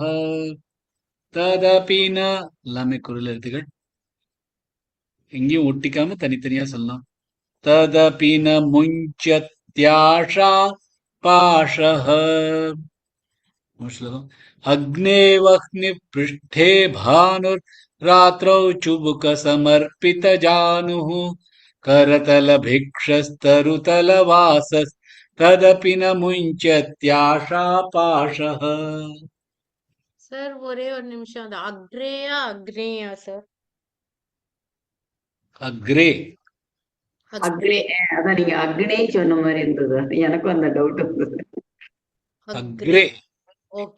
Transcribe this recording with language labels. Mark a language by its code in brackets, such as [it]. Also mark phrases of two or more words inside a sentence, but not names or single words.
[sa] तदपि न [ta] எல்லாமே குரல் எழுத்துகள் எங்கேயும் ஒட்டிக்காம தனித்தனியா சொல்லலாம். [sa] तदपि न मुञ्चत्याशा पाशः. अग्ने वह्नि पृष्ठे भानुर् रात्रौ चुबुक समर्पित जानुः करतल भिक्षस्तरुतल वासस् तदपि न मुञ्चत्याशा पाशः. [ta] சார் ஒரே ஒரு நிமிஷம். அது அக்ரேயா அக்னேயா சார்? அக்ரே அக்னே அதான் நீங்க அக்னே சொன்ன மாதிரி இருந்தது. எனக்கும் அந்த டவுட் இருந்தது. அக்ரே ஓகே